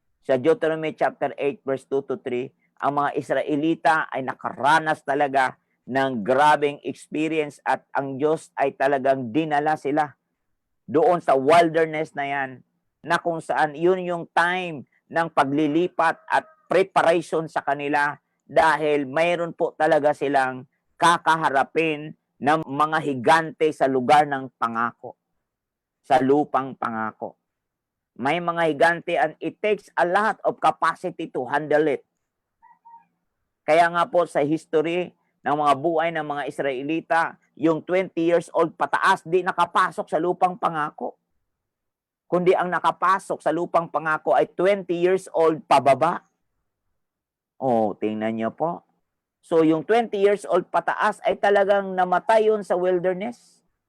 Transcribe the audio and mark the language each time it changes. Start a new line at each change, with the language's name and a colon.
Filipino: Sa Deuteronomy chapter 8, verse 2 to 3, ang mga Israelita ay nakaranas talaga ng grabing experience at ang Diyos ay talagang dinala sila doon sa wilderness na yan, na kung saan yun yung time ng paglilipat at preparation sa kanila dahil mayroon po talaga silang kakaharapin ng mga higante sa lugar ng pangako, sa lupang pangako. May mga higante
English: and it takes a lot of capacity to handle it.
Filipino: Kaya nga po sa history ng mga buhay ng mga Israelita, yung 20 years old pataas, di nakapasok sa lupang pangako. Kundi ang nakapasok sa lupang pangako ay 20 years old pababa. Oh, tingnan niyo po. So yung 20 years old pataas ay talagang namatay yun sa wilderness.